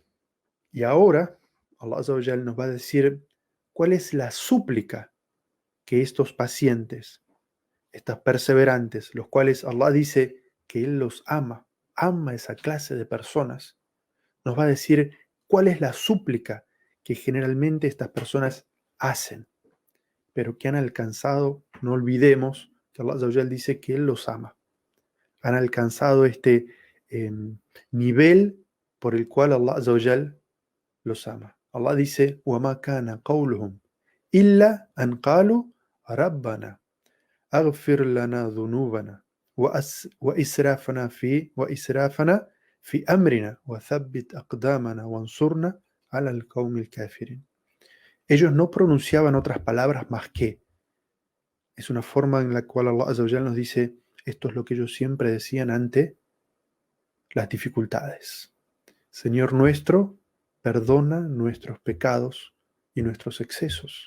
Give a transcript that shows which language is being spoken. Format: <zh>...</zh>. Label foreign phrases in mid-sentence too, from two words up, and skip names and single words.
<es>Y ahora,</es> <ar>الله عز وجل</ar> <es>nos va a decir cuál es la súplica que estos pacientes, estas perseverantes, los cuales Allah dice que Él los ama esa clase de personas, nos va a decir cuál es la súplica que generalmente estas personas hacen, pero que han alcanzado, no olvidemos que</es> <ar>الله عز وجل</ar> <es>dice que Él los ama. Han alcanzado este eh, nivel por el cual</es> <ar>الله عز وجل</ar> <es>los ama. Allah dice,</es> <ar>وَمَا كَانَ قَوْلُهُمْ إِلَّا أَنْ قَالُوا رَبَّنَا أَغْفِرْ لَنَا ذُنُوبَنَا وَإِسْرَافَنَا في أمرنا وثبت أقدامنا وانصرنا على القوم الكافرين.</ar> <es>Ellos no pronunciaban otras palabras más que. Es una forma en la cual</es> <ar>الله عز وجل</ar> <es>nos dice, esto es lo que ellos siempre decían ante las dificultades. Señor nuestro, perdona nuestros pecados y nuestros excesos.</es>